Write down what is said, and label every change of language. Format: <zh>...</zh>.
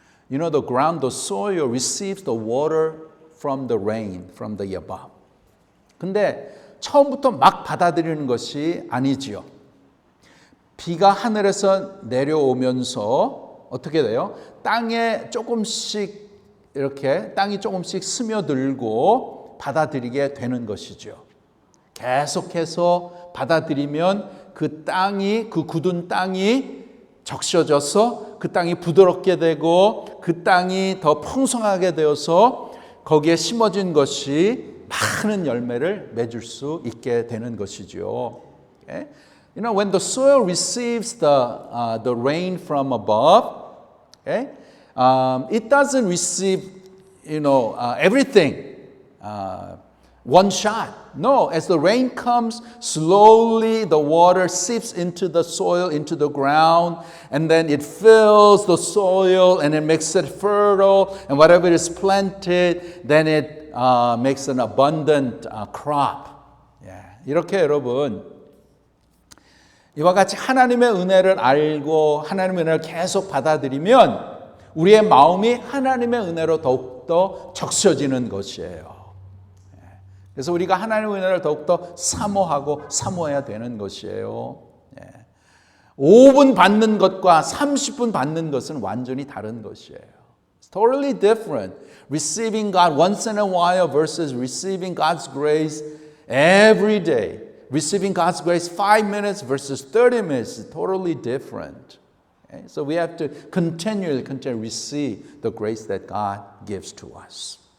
<en>You know, the ground, the soil receives the water from the rain, from the above.</en> <ko>근데 처음부터 막 받아들이는 것이 아니지요. 비가 하늘에서 내려오면서 어떻게 돼요? 땅이 조금씩 스며들고 받아들이게 되는 것이죠. 계속해서 받아들이면 그 굳은 땅이 적셔져서 그 땅이 부드럽게 되고 그 땅이 더 풍성하게 되어서 거기에 심어진 것이 많은 열매를 맺을 수 있게 되는 것이죠.</ko> <en>Okay? You know, when the soil receives the rain from above, okay, it doesn't receive, everything one shot. No, as the rain comes, slowly the water seeps into the soil, into the ground, and then it fills the soil and it makes it fertile, and whatever is planted, then it makes an abundant crop.</en> <ko>이렇게 여러분, 이와 같이 하나님의 은혜를 알고 하나님의 은혜를 계속 받아들이면 우리의 마음이 하나님의 은혜로 더욱더 적셔지는 것이에요. 그래서 우리가 하나님의 은혜를 더욱더 사모해야 되는 것이에요. 5분 받는 것과 30분 받는 것은 완전히 다른 것이에요.</ko> <en>It's totally different. Receiving God once in a while versus receiving God's grace every day. Receiving God's grace 5 minutes versus 30 minutes is totally different. Okay? So we have to continually receive the grace that God gives to us.</en>